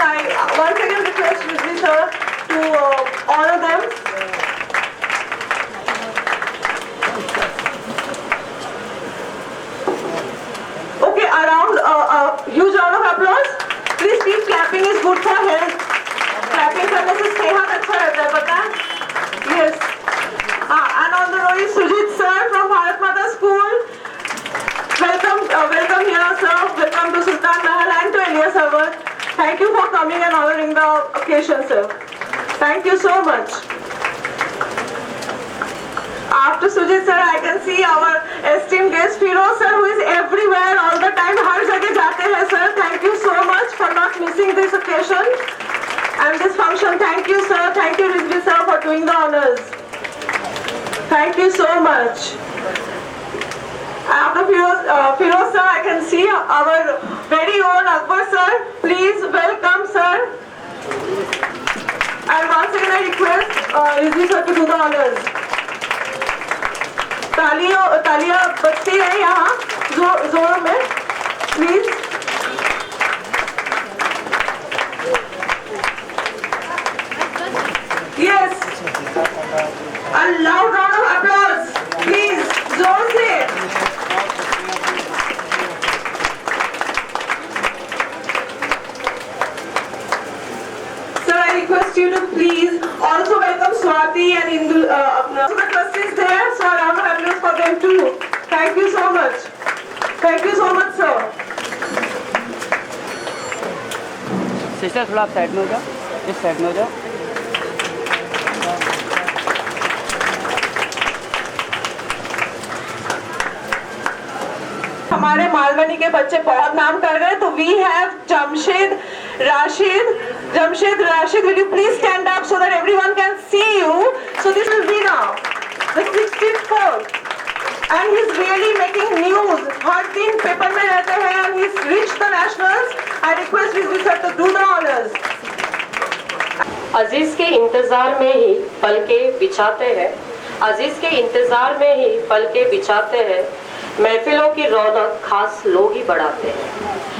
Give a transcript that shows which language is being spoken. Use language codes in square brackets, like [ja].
[en] I once again request Rizvi sir to honor them. Okay, around a huge round of applause. Please keep clapping, is good for health. [hi] Clapping करने से सेहत अच्छा रहता है, पता है? [en] Yes. And on the row is Sujit sir from Bharat Mata School. Welcome here, sir. Welcome to Sultan Mahal and to Elias Awad. Thank you for coming and honoring the occasion, sir. Thank you so much. After Sujit sir, I can see our esteemed guest Firoz sir, who is everywhere all the time. [hi] हर जगह जाते हैं, sir. [en] Thank you so much for not missing this occasion and this function. Thank you, sir. Thank you, Rizvi sir, for doing the honors. Thank you so much. After Firoz sir, I can see our very own Akbar sir. Please welcome, sir. And once again, I request Rizvi sir to do the honors. [hi] तालियां बजती है यहाँ जोर में, please. [en] Yes, a loud round of applause, please, [hi] जोर से. [en] Sir, I request you to please also welcome Swati and Indul. So the trustees there, so a round of applause for them too. Thank you so much. Thank you so much, sir. [hi] Sister थोड़ा आप side में हो जाओ, इस side में हो जाओ. हमारे मालवनी के बच्चे बहुत नाम कर रहे हैं, तो [en] we have [hi] Jamshed Rashid. [en] Will you please stand up so that everyone can see you? So this will be now the 64th, and he's really making news. [hi] हर दिन पेपर में रहते हैं [en] and he's reached the nationals. I request Rizvi sir to do the honors. [hi] अजीज के इंतजार में ही पलके बिछाते हैं, अजीज के इंतजार में ही पलके बिछाते हैं, महफिलों की रौनक खास लोग ही बढ़ाते हैं.